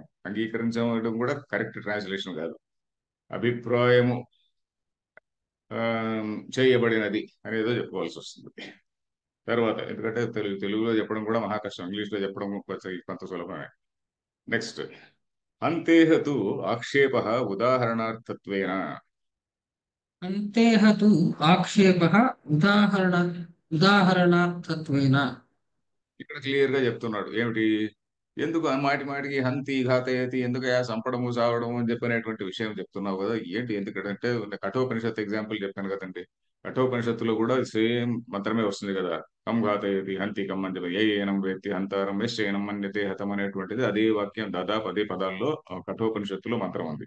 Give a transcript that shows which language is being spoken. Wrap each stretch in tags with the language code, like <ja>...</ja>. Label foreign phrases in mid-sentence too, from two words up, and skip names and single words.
<te>అంగీకరించడం కూడా</te> <en>correct translation</en> <te>కాదు. అభిప్రాయము ఆ, చేయబడినది అనేదో చెప్పుకోవాల్సి వస్తుంది తర్వాత. ఎందుకంటే తెలుగులో చెప్పడం కూడా మహా కష్టం, ఇంగ్లీష్ లో చెప్పడం కొంత సులభమే.</te> <sa>నెక్స్ట్, अन्तेहतु आक्षेप उदाहरणार्थत्वेन. अन्तेह तु आक्षेपः उदाहरणार्थत्वेन।</sa> <te>ఇక్కడ క్లియర్ గా చెప్తున్నాడు ఏమిటి? ఎందుకు ఆ మాటి మాటికి</te> <sa>हन्ति घातयति,</sa> <te>ఎందుకు చంపడము చావడము అని చెప్పినటువంటి విషయం చెప్తున్నావు కదా, ఏంటి? ఎందుకంటే కఠోపనిషత్తు ఎగ్జాంపుల్ చెప్పాను కదండి. కఠోపనిషత్తులో కూడా సేమ్ మంత్రమే వస్తుంది కదా.</te> <sa>कं घातयति हन्ति कम्</sa> <te>అని చెప్పి,</te> <sa>य एनं वेत्ति हन्तारं यश्चैनं मन्यते हतम्</sa> <te>అనేటువంటిది అదే వాక్యం, దాదాపు అదే పదాల్లో కఠోపనిషత్తులో మంత్రం ఉంది.</te>